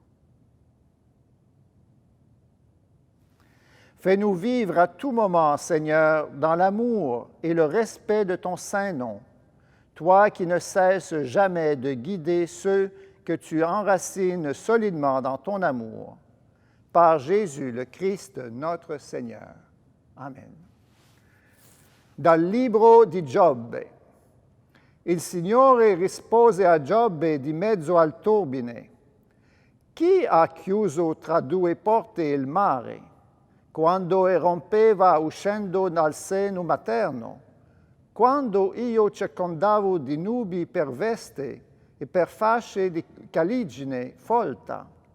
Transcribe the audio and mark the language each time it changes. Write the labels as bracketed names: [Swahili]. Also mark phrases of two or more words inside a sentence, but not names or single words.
[French] Fais-nous vivre à tout moment, Seigneur, dans l'amour et le respect de ton saint nom, toi qui ne cesses jamais de guider ceux que tu enracines solidement dans ton amour. Par Jésus le Christ, notre Seigneur. [Italian] Amen. Dal libro di Giobbe. Il Signore rispose a Giobbe di mezzo al turbine: chi ha chiuso tra due porte il mare, quando erompeva uscendo dal seno materno, quando io circondavo di nubi per veste e per fasce di caligine folta?